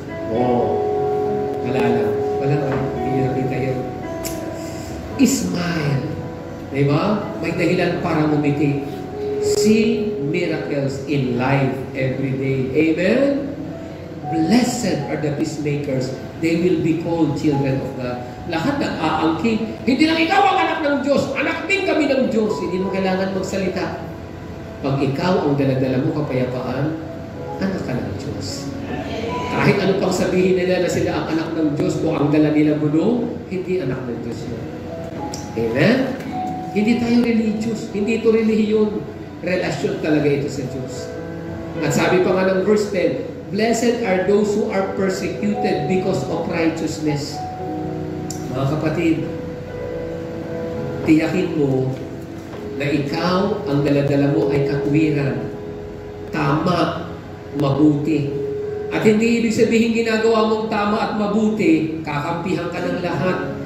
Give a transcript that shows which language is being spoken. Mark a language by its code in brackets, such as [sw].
[tl] Oh. Wala ka. Hindi nakita yun. Smile. Diba? May dahilan para ngumiti. [en] See miracles in life every day. Amen? Blessed are the peacemakers. They will be called children of God. [tl] Lahat nag-aangkin. Hindi lang ikaw ang anak ng Diyos. Anak din kami ng Diyos. Hindi mo kailangan magsalita. Pag ikaw ang daladala mo kapayapaan, anak ka ng Diyos. Kahit ano pang sabihin nila na sila ang anak ng Diyos, kung ang dala nila bulong, hindi anak ng Diyos yun. Amen? Hindi tayo religious. Hindi ito relihiyon. Relasyon talaga ito sa Diyos. At sabi pa nga ng [en] verse 10, blessed are those who are persecuted because of righteousness. [tl] Mga kapatid, tiyakin mo na ikaw, ang daladala mo ay katwiran, tama, mabuti. At hindi ibig sabihin ginagawa mong tama at mabuti, kakampihan ka ng lahat.